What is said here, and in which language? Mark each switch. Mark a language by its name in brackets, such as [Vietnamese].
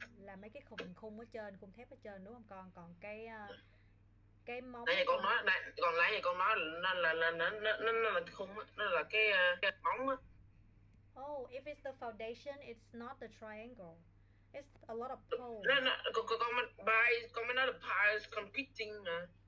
[Vietnamese] Là mấy cái phần khung ở trên, khung thép ở trên đúng không con? Còn cái móng. Nãy giờ con nói còn nãy giờ con nói là nó là cái khung á, nó là cái móng á. [English] Oh, if it's the foundation, it's not the triangle. It's a lot of poles. [Vietnamese] No, con mới nói là piles concreting mà.